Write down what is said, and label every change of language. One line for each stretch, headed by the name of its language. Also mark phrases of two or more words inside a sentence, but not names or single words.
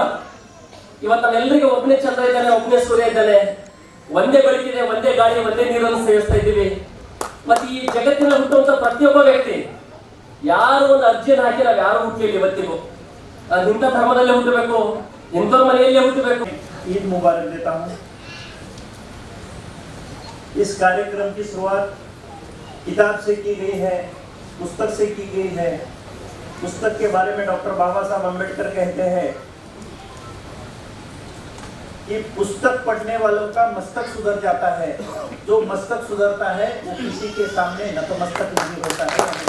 Kannada: ಇವತ್ತು ನಾವೆಲ್ಲರಿಗೆ ಒಬ್ಬನೇ ಚಂದ್ರ ಇದ್ದಾನೆ, ಒಬ್ಬನೇ ಸೂರ್ಯ ಇದ್ದಾನೆ, ಒಂದೇ ಬೆಳಕಿದೆ, ಒಂದೇ ಗಾಳಿ, ಒಂದೇ ನೀರನ್ನು ಸೇವಿಸ್ತಾ ಇದ್ದೀವಿ. ಮತ್ತೆ ಈ ಜಗತ್ತಿನಲ್ಲಿ ಹುಟ್ಟುವಂತ ಪ್ರತಿಯೊಬ್ಬ ವ್ಯಕ್ತಿ ಯಾರು ಒಂದು ಅರ್ಜಿಯನ್ನು ಹಾಕಿ ನಾವು ಯಾರು ಹುಟ್ಟಲಿಲ್ಲ ಇವತ್ತಿಗೂ. ಇಂಥ ಧರ್ಮದಲ್ಲೇ ಹುಟ್ಟಬೇಕು, ಇಂಥವ್ರ ಮನೆಯಲ್ಲೇ ಹುಟ್ಟಬೇಕು.
Hindi: ईद मुबारक देता हूँ। इस कार्यक्रम की शुरुआत किताब से की गई है, पुस्तक से की गई है। पुस्तक के बारे में डॉक्टर बाबा साहब अम्बेडकर कहते हैं कि पुस्तक पढ़ने वालों का मस्तक सुधर जाता है, जो मस्तक सुधरता है वो किसी के सामने नतमस्तक नहीं होता है।